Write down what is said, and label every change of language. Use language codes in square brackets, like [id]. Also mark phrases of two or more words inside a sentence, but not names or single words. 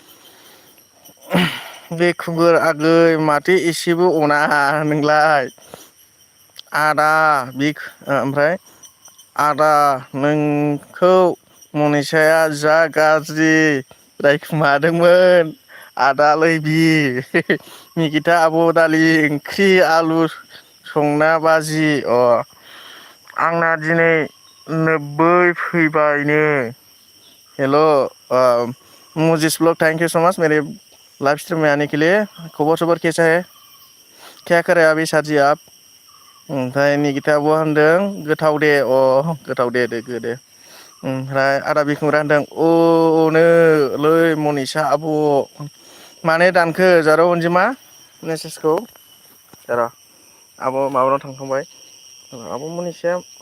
[brx] बिखुंगुर आगै माथो एसेबो अना नोंलाय आदा ओमफ्राय आदा नोंखौ मनिषाया जा गाज्रि रायखुमादोंमोन आदालै निकिता आब' दालि ओंख्रि आलु संना बाजि आंना दिनै 90 फैबायनो हेल' मुजिस ब्लॉग [en] thank you so [hi] मच मेरे लाइव स्ट्रीम में आने के लिए खबर कैसा है क्या करे अभी [brx] साजी आप ओमफ्राय निकिता आब'आ होनदों गोथाव दे गोथाव दे ओमफ्राय आदा बिखुंग्रा होनदों नोलै मनिषा आब' मानो दानखो जारौ अनजिमा मेसेजखौ र' आब' माबानाव थांखांबाय आब' मनिषाया